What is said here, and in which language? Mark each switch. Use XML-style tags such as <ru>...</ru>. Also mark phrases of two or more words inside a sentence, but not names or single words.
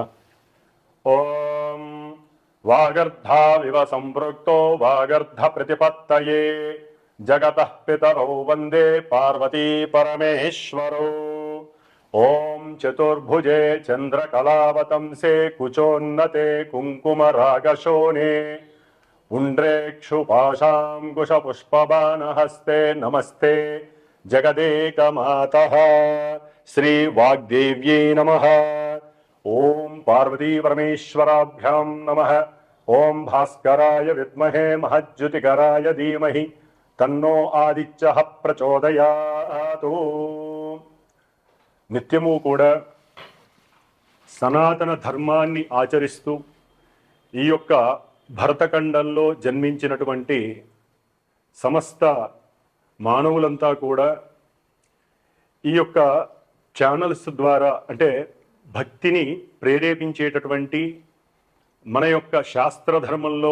<sa>ॐ वागर्थाविव संपृक्तौ वागर्थ प्रतिपत्तये जगतः पितरौ वन्दे पार्वती परमेश्वरौ. ॐ चतुर्भुजे चन्द्रकलावतंसे कुचोन्नते कुङ्कुमरागशोणे पुण्ड्रेक्षुपाशाङ्कुशपुष्पबाणहस्ते नमस्ते जगदेकमातः श्री वाग्देव्यै नमः. ओं पार्वती परमेश्वराभ्यां नमः. ओं भास्कराय विद्महे महज्युतिकराय धीमहि तन्नो आदित्यः प्रचोदयातु.</sa> <te>నిత్యము కూడా సనాతన ధర్మాన్ని ఆచరిస్తూ ఈ యొక్క భరతఖండంలో జన్మించినటువంటి సమస్త మానవులంతా కూడా ఈ యొక్క ఛానల్స్ ద్వారా అంటే భక్తిని ప్రేరేపించేటటువంటి మన యొక్క శాస్త్రధర్మంలో</te>